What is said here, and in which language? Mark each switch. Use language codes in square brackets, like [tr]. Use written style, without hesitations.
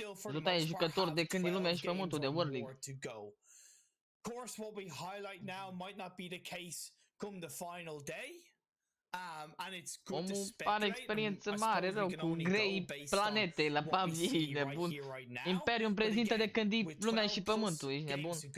[ro] Zutai e jucător de când e lumea și pământul de World League. [en] Of course, what we highlight now might not be the case come the final day. And it's good to speculate. [ro] Are experiență mare rău cu grei planete la Pubg, nebun. Imperium prezintă de când e lumea și pământul, ești nebun.